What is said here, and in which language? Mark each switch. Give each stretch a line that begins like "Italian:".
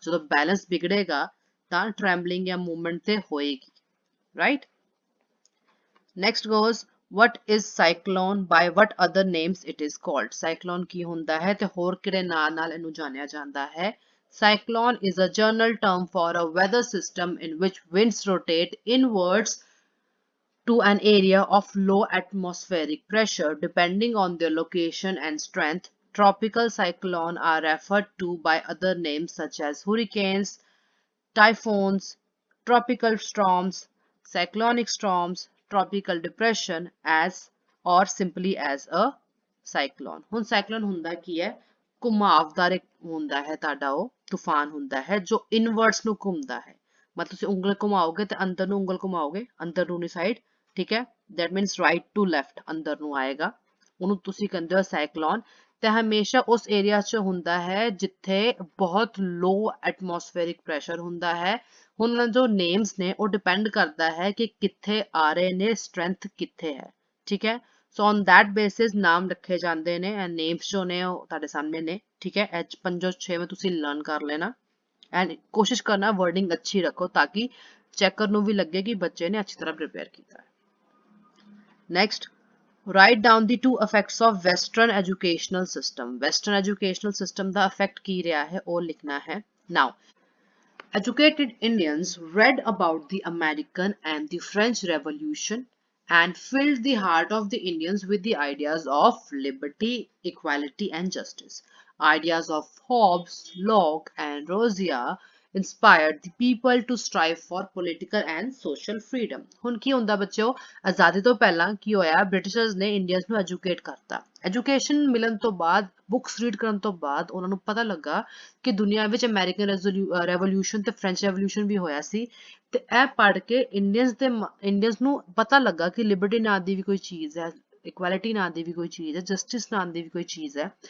Punjabi: ਜਦੋਂ ਬੈਲੈਂਸ ਵਿਗੜੇਗਾ ਤਾਂ ਟ੍ਰੈਂਬਲਿੰਗ ਜਾਂ ਮੂਵਮੈਂਟ ਤੇ ਹੋਏਗੀ, right.
English: Next goes what is cyclone, by what other names it is called?
Punjabi: cyclone ਕੀ ਹੁੰਦਾ ਹੈ ਤੇ ਹੋਰ ਕਿਹੜੇ ਨਾਂ ਨਾਲ ਇਹਨੂੰ ਜਾਣਿਆ ਜਾਂਦਾ ਹੈ?
English: cyclone is a general term for a weather system in which winds rotate inwards to an area of low atmospheric pressure depending on their location and strength. Tropical cyclone are referred to by other names such as hurricanes, typhoons, tropical storms, cyclonic storms, tropical depression, as or simply as a cyclone.
Punjabi: ਹੁਣ cyclone ਹੁੰਦਾ ਕੀ ਹੈ, ਘੁਮਾਵਦਾਰ ਇੱਕ ਹੁੰਦਾ ਹੈ ਤੁਹਾਡਾ, ਉਹ ਤੂਫਾਨ ਹੁੰਦਾ ਹੈ ਜੋ ਇਨਵਰਟਸ ਨੂੰ ਘੁੰਮਦਾ ਹੈ। ਮਤਲਬ ਤੁਸੀਂ ਉਂਗਲ ਘੁਮਾਓਗੇ ਤੇ ਅੰਦਰ ਨੂੰ ਉਂਗਲ ਘੁਮਾਓਗੇ, ਅੰਦਰ ਨੂੰ ਨੀ ਸਾਈਡ, ਠੀਕ ਹੈ,
English: that means right to left,
Punjabi: ਅੰਦਰ ਨੂੰ ਆਏਗਾ, ਉਹਨੂੰ ਤੁਸੀਂ ਕਹਿੰਦੇ ਹੋ ਸਾਈਕਲੋਨ। ਤੇ ਹਮੇਸ਼ਾ ਉਸ ਏਰੀਆ 'ਚ ਹੁੰਦਾ ਹੈ ਜਿੱਥੇ ਬਹੁਤ ਲੋ ਐਟਮੋਸਫੇਰਿਕ ਪ੍ਰੈਸ਼ਰ ਹੁੰਦਾ ਹੈ। ਹੁਣ ਜੋ ਨੇਮਸ ਨੇ ਉਹ ਡਿਪੈਂਡ ਕਰਦਾ ਹੈ ਕਿ ਕਿੱਥੇ ਆ ਰਹੇ ਨੇ, ਸਟਰੈਂਥ ਕਿੱਥੇ ਹੈ, ਠੀਕ ਹੈ। ਸੋ ਔਨ ਦੈਟ ਬੇਸਿਸ ਨਾਮ ਰੱਖੇ ਜਾਂਦੇ ਨੇ, ਐਂਡ ਨੇਮਸ ਜੋ ਨੇ ਉਹ ਤੁਹਾਡੇ ਸਾਹਮਣੇ ਨੇ, ਠੀਕ ਹੈ। ਇਹ 5-6 ਤੁਸੀਂ ਲਰਨ ਕਰ ਲੈਣਾ ਐਂਡ ਕੋਸ਼ਿਸ਼ ਕਰਨਾ ਵਰਡਿੰਗ ਅੱਛੀ ਰੱਖੋ ਤਾਂ ਕਿ ਚੈਕਰ ਨੂੰ ਵੀ ਲੱਗੇ ਕਿ ਬੱਚੇ ਨੇ ਅੱਛੀ ਤਰ੍ਹਾਂ ਪ੍ਰਿਪੇਅਰ ਕੀਤਾ ਹੈ।
English: Next, write down the two effects of western educational system.
Punjabi: western educational system ਦਾ effect ਕੀ ਰਿਹਾ ਹੈ ਉਹ ਲਿਖਣਾ ਹੈ।
English: now educated Indians read about the American and the French Revolution and filled the heart of the Indians with the ideas of liberty, equality and justice. Ideas of Hobbes, Locke and Rousseau inspired the people to strive for political and social freedom.
Punjabi: ਹੁਣ ਕੀ ਹੁੰਦਾ ਬੱਚਿਓ, ਆਜ਼ਾਦੀ ਤੋਂ ਪਹਿਲਾਂ ਕੀ ਹੋਇਆ, Britishers ਨੇ Indians ਨੂੰ educate ਕਰਤਾ। ਐਜੂਕੇਸ਼ਨ ਮਿਲਣ ਤੋਂ ਬਾਅਦ, ਬੁੱਕਸ ਰੀਡ ਕਰਨ ਤੋਂ ਬਾਅਦ ਉਹਨਾਂ ਨੂੰ ਪਤਾ ਲੱਗਾ ਕਿ ਦੁਨੀਆ ਵਿੱਚ ਅਮਰੀਕਨ ਰੈਵੋਲੂਸ਼ਨ ਤੇ ਫ੍ਰੈਂਚ ਰੈਵੋਲੂਸ਼ਨ ਵੀ ਹੋਇਆ ਸੀ, ਤੇ ਇਹ ਪੜ੍ਹ ਕੇ ਇੰਡੀਅਨਸ ਨੂੰ ਪਤਾ ਲੱਗਾ ਕਿ ਲਿਬਰਟੀ ਨਾਂ ਦੀ ਵੀ ਕੋਈ ਚੀਜ਼ ਹੈ, ਇਕੁਐਲਿਟੀ ਨਾਂ ਦੀ ਵੀ ਕੋਈ ਚੀਜ਼ ਹੈ, ਜਸਟਿਸ ਨਾਂ ਦੀ ਵੀ ਕੋਈ ਚੀਜ਼ ਹੈ।